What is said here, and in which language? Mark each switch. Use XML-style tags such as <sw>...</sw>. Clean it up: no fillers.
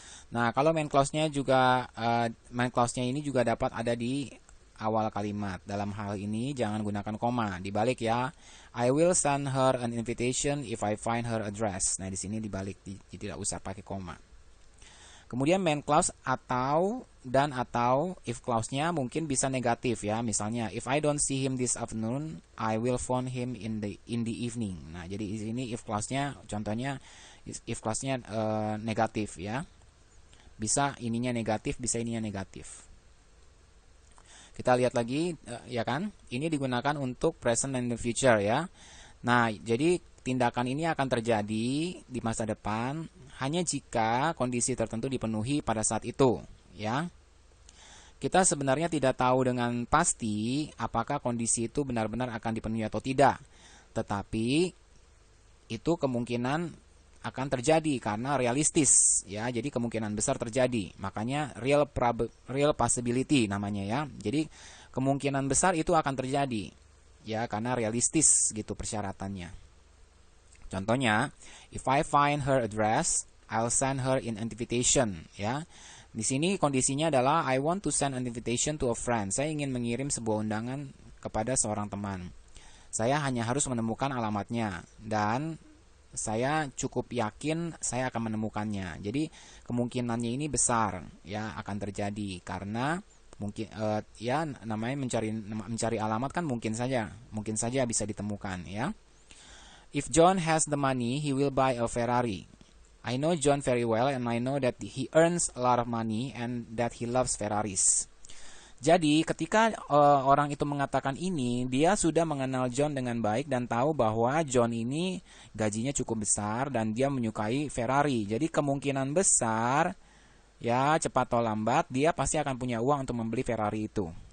<id>Nah, kalau main clause-nya juga main clause-nya ini juga dapat ada di awal kalimat. Dalam hal ini jangan gunakan koma, dibalik ya.</id> <en>I will send her an invitation if I find her address.</en> <id>Nah, di sini dibalik, tidak usah pakai koma. Kemudian main clause atau dan atau if clause-nya mungkin bisa negatif ya.</id> <en>Misalnya if I don't see him this afternoon, I will phone him in the evening.</en> <id>Nah, jadi di sini if clause-nya contohnya if clause-nya negatif ya. Bisa ininya negatif, bisa ininya negatif. Kita lihat lagi, ya kan? Ini digunakan untuk</id> <en>present and the future</en> <id>ya. Nah, jadi tindakan ini akan terjadi di masa depan hanya jika kondisi tertentu dipenuhi pada saat itu, ya. Kita sebenarnya tidak tahu dengan pasti apakah kondisi itu benar-benar akan dipenuhi atau tidak. Tetapi itu kemungkinan akan terjadi karena realistis ya, jadi kemungkinan besar terjadi, makanya real possibility namanya ya. Jadi kemungkinan besar itu akan terjadi ya karena realistis gitu persyaratannya.</id> <en>Contohnya, if I find her address, I'll send her an invitation ya.</en> <id>Di sini kondisinya adalah</id> <en>I want to send an invitation to a friend.</en> <id>Saya ingin mengirim sebuah undangan kepada seorang teman. Saya hanya harus menemukan alamatnya dan saya cukup yakin saya akan menemukannya. Jadi kemungkinannya ini besar ya akan terjadi karena mungkin ya namanya mencari alamat kan mungkin saja bisa ditemukan ya.</id> <en>If John has the money, he will buy a Ferrari. I know John very well and I know that he earns a lot of money and that he loves Ferraris.</en> <id>Jadi ketika orang itu mengatakan ini, dia sudah mengenal John dengan baik dan tahu bahwa John ini gajinya cukup besar dan dia menyukai Ferrari. Jadi kemungkinan besar ya cepat atau lambat dia pasti akan punya uang untuk membeli Ferrari itu.</id>